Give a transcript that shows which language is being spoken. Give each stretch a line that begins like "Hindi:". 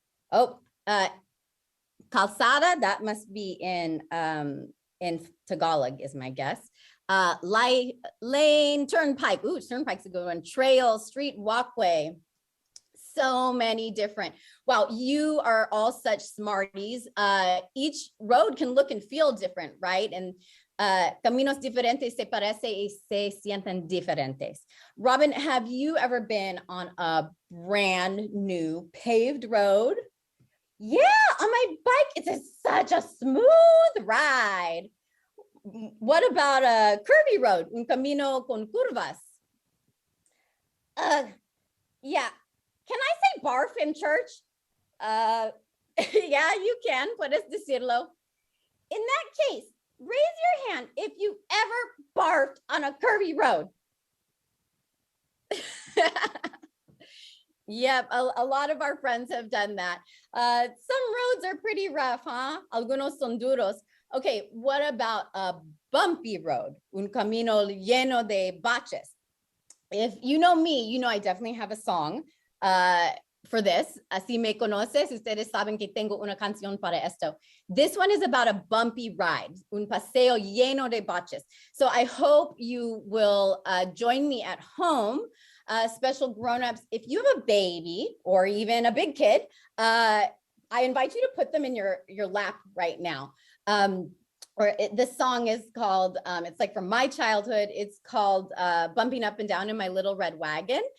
English: Oh, calzada, that must be in Tagalog is my guess. Lane, turnpike. Ooh, turnpike's a good one. Trail, street, walkway. So many different. Wow, you are all such smarties. Each road can look and feel different, right?
Spanish: And caminos diferentes se parece y se sienten diferentes.
English: Robin, have you ever been on a brand new paved road? Yeah, on my bike. It's such a smooth ride. What about a curvy road?
Spanish: Un camino con curvas.
English: Yeah. Can I say barf in church? Yeah, you can.
Spanish: Puedes decirlo.
English: In that case, raise your hand if you ever barfed on a curvy road. Yep, a lot of our friends have done that. Some roads are pretty rough, huh?
Spanish: Algunos son duros.
English: Okay, what about a bumpy road?
Spanish: Un camino lleno de baches.
English: If you know me, you know I definitely have a song for this.
Spanish: Así me conoces. Ustedes saben que tengo una canción para esto.
English: This one is about a bumpy ride,
Spanish: un paseo lleno de baches.
English: So I hope you will join me at home. Special grown-ups, if you have a baby or even a big kid, I invite you to put them in your lap right now. This song is called, it's like from my childhood, it's called Bumping Up and Down in My Little Red Wagon.